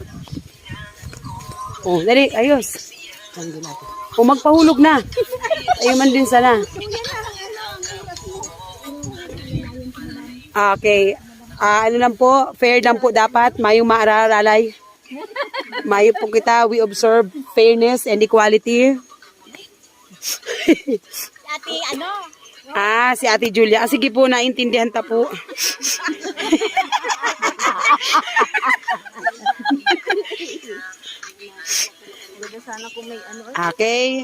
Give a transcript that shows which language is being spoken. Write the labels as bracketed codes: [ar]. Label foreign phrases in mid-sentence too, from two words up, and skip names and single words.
[bik] Oh, dali, ayos. O magpahulog na. Ayun man din sana. Okay. Ano lang po, fair lang po dapat, mayong maararalay. Mayo po kita, [en] we observe fairness and equality. [bik] Ate, ano? Si Ate Julia. Sige po, naintindihan ta po. Okay.